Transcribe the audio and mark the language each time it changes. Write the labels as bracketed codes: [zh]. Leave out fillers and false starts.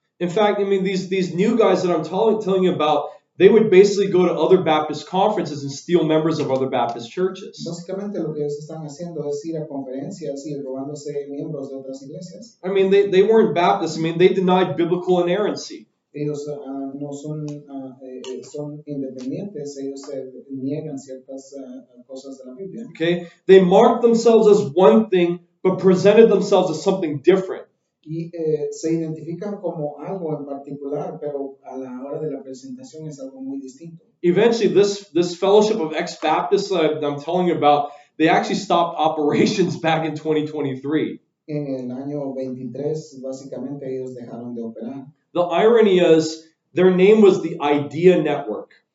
[en] In fact, I mean, these new guys that I'm telling you about, they would basically go to other Baptist conferences and steal members of other Baptist churches. [es] Básicamente lo que ellos están haciendo es ir a conferencias y robándose miembros de otras iglesias. [en] I mean, they weren't Baptists. I mean, they denied biblical inerrancy. [es] Ellos no son independientes, ellos niegan ciertas cosas de la Biblia. [en] Okay? They marked themselves as one thing, but presented themselves as something different. [es] Y se identifican como algo en particular, pero a la hora de la presentación es algo muy distinto. [en] Eventually, this fellowship of ex-Baptists that I'm telling you about, they actually stopped operations back in 2023. [es] En el año 23, básicamente, ellos dejaron de operar. [en] The irony is, their name was the Idea Network.